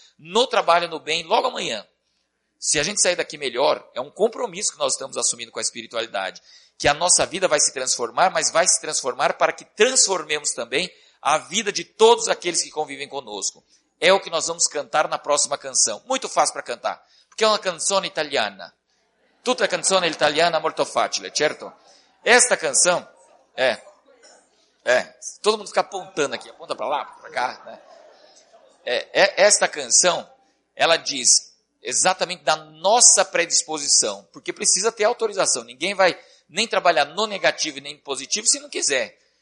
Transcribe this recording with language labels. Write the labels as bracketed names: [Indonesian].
[Portuguese] no trabalho no bem logo amanhã. Se a gente sair daqui melhor, é um compromisso que nós estamos assumindo com a espiritualidade, que a nossa vida vai se transformar, mas vai se transformar para que transformemos também a vida de todos aqueles que convivem conosco. É o que nós vamos cantar na próxima canção. Muito fácil para cantar, porque é uma [Italian] canzone italiana. Tutta canzone italiana molto facile, certo? [Portuguese] Esta canção é. Todo mundo fica apontando aqui, aponta para lá, para cá, né? Esta canção, ela diz exatamente da nossa predisposição, porque precisa ter autorização. Ninguém vai nem trabalhar no negativo nem no positivo se não quiser.